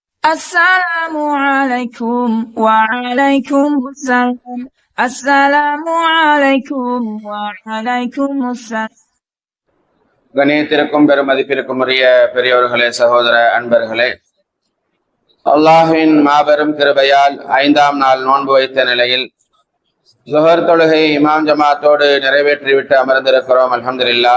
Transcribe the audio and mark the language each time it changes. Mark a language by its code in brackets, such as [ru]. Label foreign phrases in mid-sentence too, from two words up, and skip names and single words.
[ar] السلام عليكم وعليكم السلام. السلام عليكم وعليكم السلام. [ta] கணியத்திற்கும் பெருமதிப்பிற்கும் உரிய பெரியோர்களே, சகோதர அன்பர்களே, அல்லாஹ்வின் மாபெரும் கிருபையால் 5ஆம் நாள் நோன்பு வைத்த நிலையில் ஸுஹர் தொழுகை இமாம் ஜமாத்தோடு நிறைவேற்றிவிட்டு அமர்ந்திருக்கிறோம். [ar] الحمد لله.